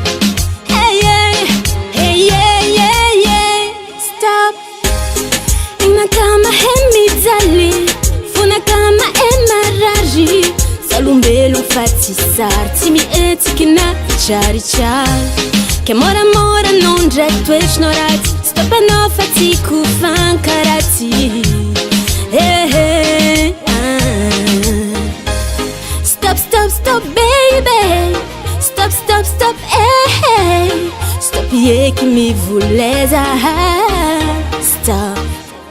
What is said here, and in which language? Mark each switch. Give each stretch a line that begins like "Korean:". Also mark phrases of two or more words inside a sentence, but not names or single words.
Malagasy: Stop, inaka mahay mijaly, fonaka mahay marary. Salombelo fa tsy sary, tsy mihetsiky na hitraritrary. Ke moramora anao ndraiky toetrinao ratsy, stop anao fa tiako fankaratsy.
English: Stop, stop, stop baby, stop, stop, stop, stop
Malagasy: eky mivoleza.
English: Stop.